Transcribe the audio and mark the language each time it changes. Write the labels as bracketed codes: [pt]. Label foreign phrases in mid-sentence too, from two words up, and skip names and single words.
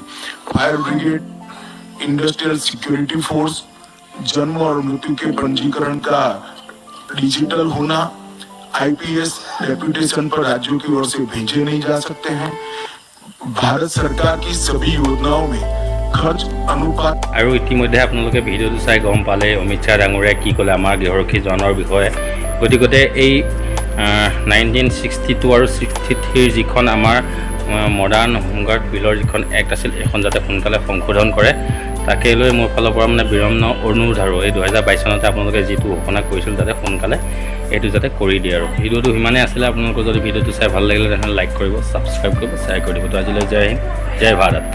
[en] fire brigade, industrial security force, [hi] जन्म और मृत्यु के पंजीकरण का डिजिटल होना, [en] IPS reputation [hi] पर राज्यों की ओर से भेजे नहीं जा सकते हैं। भारत सरकार की सभी योजनाओं में खर्च अनुपात [as] আৰু ইতিমধ্যে আপোনালোকে ভিডিঅ'টো চাই গম পালে অমিত শ্বাহ ডাঙৰীয়াই কি ক'লে আমাৰ গৃহৰক্ষী জোৱানৰ বিষয়ে গতিকে এই 1962 আৰু 63 যিখন আমাৰ [en] modern home guard [as] বিলৰ যিখন এক্ট আছিল এইখন যাতে সোনকালে সংশোধন কৰে তাকে লৈ মোৰ ফালৰ পৰা মানে বিৰম্ন অনুৰোধ আৰু এই 2022 চনতে আপোনালোকে যিটো ঘোষণা কৰিছিল যাতে সোনকালে এইটো যাতে কৰি দিয়ে আৰু ভিডিঅ'টো সিমানেই আছিলে আপোনালোকৰ যদি ভিডিঅ'টো চাই ভাল লাগিলে তেনেহ'লে লাইক কৰিব ছাবস্ক্ৰাইব কৰিব শ্বেয়াৰ কৰিব তো আজিলৈ জয় হিন্দ জয় ভাৰত।